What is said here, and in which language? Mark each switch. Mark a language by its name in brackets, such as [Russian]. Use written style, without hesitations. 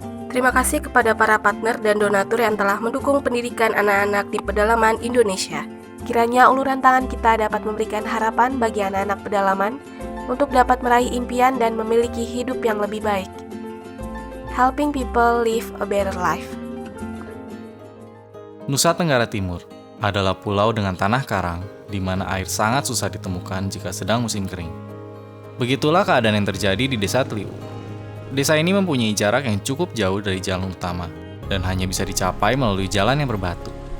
[Indonesian] Terima kasih kepada para partner dan donatur yang telah mendukung pendidikan anak-anak di pedalaman Indonesia. Kiranya uluran tangan kita dapat memberikan harapan bagi anak-anak pedalaman untuk dapat meraih impian dan memiliki hidup yang lebih baik. [English] Helping people live a better life. [Indonesian] Nusa Tenggara Timur adalah pulau dengan tanah karang di mana air sangat susah ditemukan jika sedang musim kering. Begitulah keadaan yang terjadi di Desa Tliu. Desa ini mempunyai jarak yang cukup jauh dari jalan utama dan hanya bisa dicapai melalui jalan yang berbatu.